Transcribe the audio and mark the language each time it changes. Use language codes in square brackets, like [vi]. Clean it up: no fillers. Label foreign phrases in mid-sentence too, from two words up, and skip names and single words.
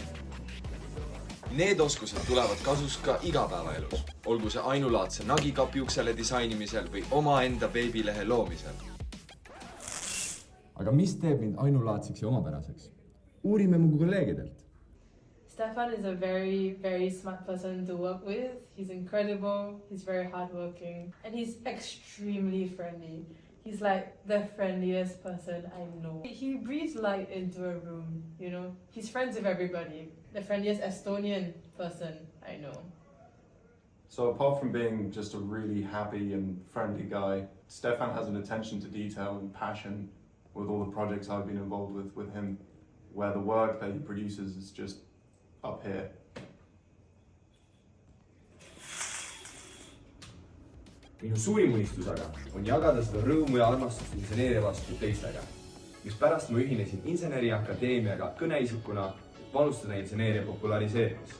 [et] Need oskused tulevad kasus ka igapäevaelus, olgu see ainulaadse nagikapi uksele disainimisel või omaenda veebilehe loomisel. Aga mis teeb mind ainulaadseks ja omapäraseks? Uurime mu kolleegidelt. [en] Stefan is a very smart person to work with. He's incredible, he's very hardworking, and he's extremely friendly. He's like the friendliest person I know. He breathes light into a room, you know. He's friends with everybody. The friendliest Estonian person I know. So apart from being just a really happy and friendly guy, Stefan has an attention to detail and passion with all the projects I've been involved with him, where the work that he produces is just up here. [et] Minu suurim unistus aga on jagada seda rõõmu ja armastust inseneeria vastu teistega, mis pärast ma ühinesin Inseneriakadeemiaga kõneisikuna panustada inseneeria populariseerimist.